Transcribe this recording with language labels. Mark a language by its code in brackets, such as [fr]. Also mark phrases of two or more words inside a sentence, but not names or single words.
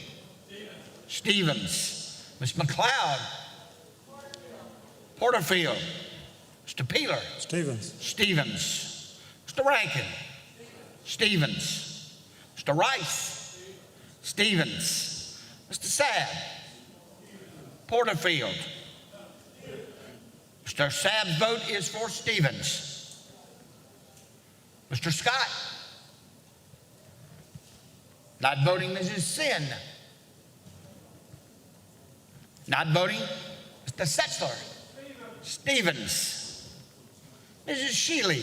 [en] Stevens. Ms. McLeod. Porterfield. Mr. Peeler. Stevens. Stevens. Mr. Rankin. Stevens. Mr. Rice. Stevens. Mr. Sabb. Porterfield. Mr. Sabb's vote is for Stevens. Mr. Scott. Not voting. Mrs. Sin. Not voting. Mr. Setzler. Stevens. Mrs. Shealy.